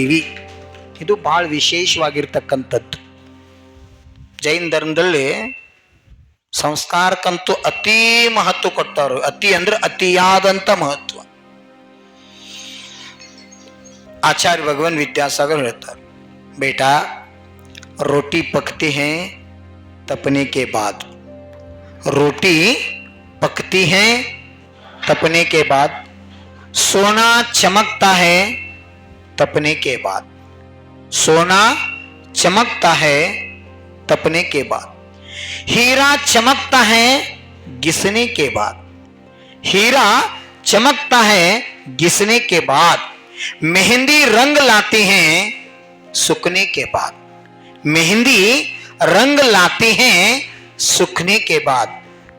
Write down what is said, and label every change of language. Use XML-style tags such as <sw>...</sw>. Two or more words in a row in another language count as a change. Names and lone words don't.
<kn>ಇದು ಬಹಳ ವಿಶೇಷವಾಗಿರ್ತಕ್ಕಂಥದ್ದು. ಜೈನ ಧರ್ಮದಲ್ಲಿ ಸಂಸ್ಕಾರಕ್ಕಂತೂ ಅತಿ ಮಹತ್ವ ಕೊಟ್ಟವರು. ಅತಿ ಅಂದ್ರೆ ಅತಿಯಾದಂತ ಮಹತ್ವ. ಆಚಾರ್ಯ ಭಗವಾನ್ ವಿದ್ಯಾಸಾಗರ್ ಹೇಳ್ತಾರೆ, ಬೇಟಾ</kn> <hi>रोटी पकती हैं तपने के बाद, रोटी पकती है तपने के बाद, सोना चमकता है तपने के बाद, सोना चमकता है तपने के बाद, हीरा चमकता है घिसने के बाद, हीरा चमकता है घिसने के बाद, मेहंदी रंग लाती हैं सूखने के बाद, मेहंदी रंग लाती हैं सूखने के बाद.</hi>